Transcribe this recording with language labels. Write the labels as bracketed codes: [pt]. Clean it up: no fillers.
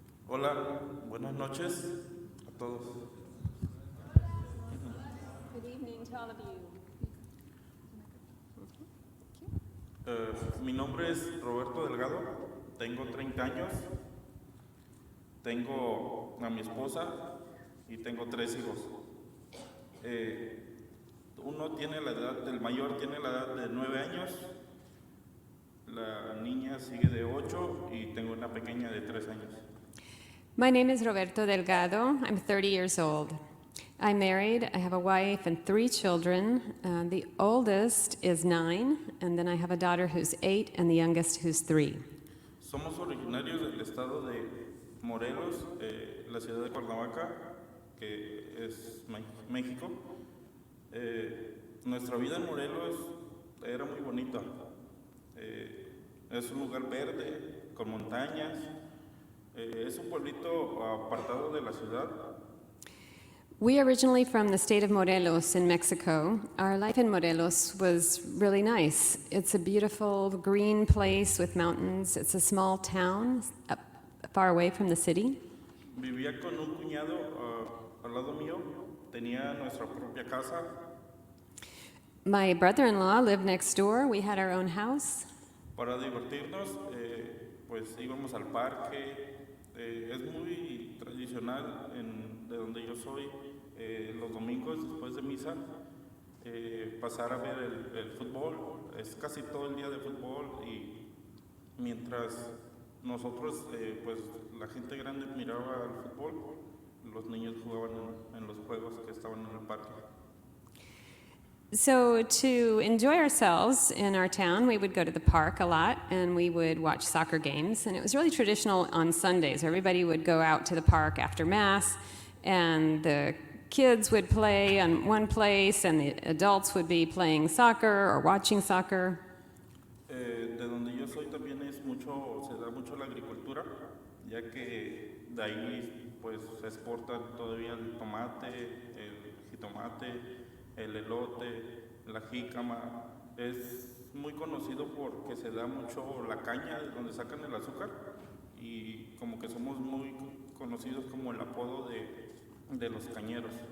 [es] Hola, buenas noches a todos. [en] Good evening to all of you. [es] Mi nombre es Roberto Delgado, tengo 30 años, tengo a mi esposa y tengo 3 hijos. Uno tiene la edad, el mayor tiene la edad de 9 años, la niña sigue de 8 y tengo una pequeña de 3 años. [en] My name is Roberto Delgado. I'm 30 years old. I'm married. I have a wife and 3 children. The oldest is 9, and then I have a daughter who's 8, and the youngest who's 3. [es] Somos originarios del estado de Morelos, la ciudad de Cuernavaca, que es México. Nuestra vida en Morelos era muy bonita. Es un lugar verde, con montañas. Es un pueblito apartado de la ciudad. [en] We are originally from the state of Morelos in Mexico. Our life in Morelos was really nice. It's a beautiful green place with mountains. It's a small town far away from the city. [es] Vivía con un cuñado al lado mío. Tenía nuestra propia casa. [en] My brother-in-law lived next door. We had our own house. [es] Para divertirnos, pues íbamos al parque. Es muy tradicional de donde yo soy, los domingos después de misa, pasar a ver el fútbol. Es casi todo el día de fútbol y mientras nosotros, pues la gente grande miraba el fútbol, los niños jugaban en los juegos que estaban en el parque. [en] So, to enjoy ourselves in our town, we would go to the park a lot and we would watch soccer games. And it was really traditional on Sundays. Everybody would go out to the park after Mass, and the kids would play on one place, and the adults would be playing soccer or watching soccer. [es] De donde yo soy también se da mucho la agricultura, ya que de ahí pues se exporta todavía el tomate, el jitomate, el elote, la jícama. Es muy conocido porque se da mucho la caña, de donde sacan el azúcar, y como que somos muy conocidos como el apodo de los cañeros.